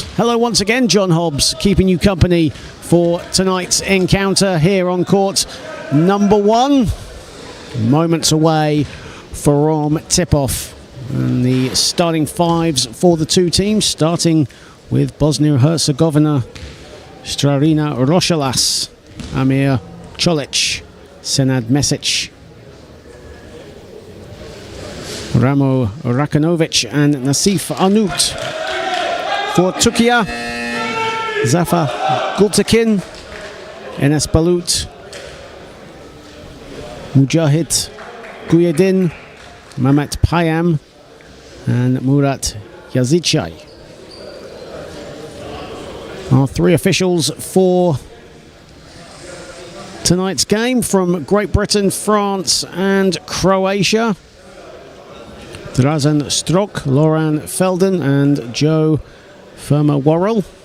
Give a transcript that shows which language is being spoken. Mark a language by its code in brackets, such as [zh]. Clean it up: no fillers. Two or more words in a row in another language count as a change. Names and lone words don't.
[en] Hello once again, John Hobbs, keeping you company for tonight's encounter here on court number 1. Moments away from tip-off. And the starting fives for the two teams, starting with Bosnia-Herzegovina, Strarina Rošelas, Amir Čolić, Senad Mesic, Ramo Rakanovic and Nasif Arnut. For Türkiye, Zafer Gültekin, Enes Balut, Mujahid Guyedin, Mehmet Payam and Murat Yazicay. Our three officials for tonight's game from Great Britain, France and Croatia: Drazen Strok, Loran Felden and Joe Firma-Worrell.